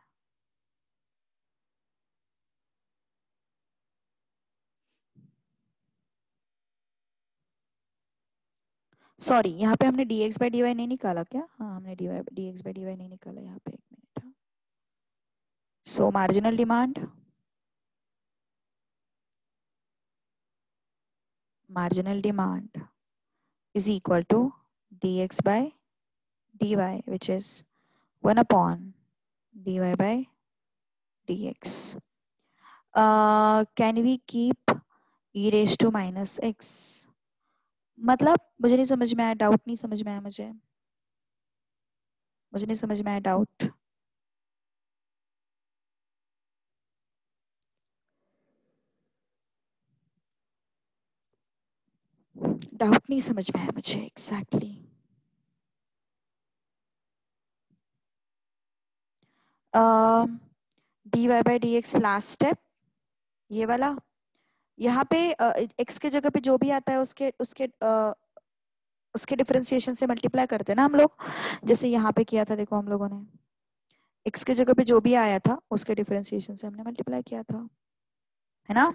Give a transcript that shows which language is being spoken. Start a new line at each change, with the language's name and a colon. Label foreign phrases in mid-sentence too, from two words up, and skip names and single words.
Hindi: सॉरी, यहाँ पे हमने dx बाई dy नहीं निकाला क्या? हाँ, हमने dx बाई dy नहीं निकाला यहाँ पे। 1 मिनट।
English: so marginal demand is equal to dx by dy, which is 1 upon dy by dx. Can we keep e raised to minus x?
Hindi: मतलब मुझे नहीं समझ में आया, डाउट नहीं समझ में आया मुझे नहीं समझ में आया डाउट। डाउट नहीं समझ में आया मुझे एग्जैक्टली। dy by dx
English: last step
Hindi: ये वाला। यहाँ पे x के जगह पे जो भी आता है उसके उसके उसके डिफरेंशिएशन से मल्टीप्लाई करते हैं ना हम लोग, जैसे यहाँ पे किया था। देखो हम लोगों ने x के जगह पे जो भी आया था उसके डिफरेंशिएशन से हमने मल्टीप्लाई किया था, है ना?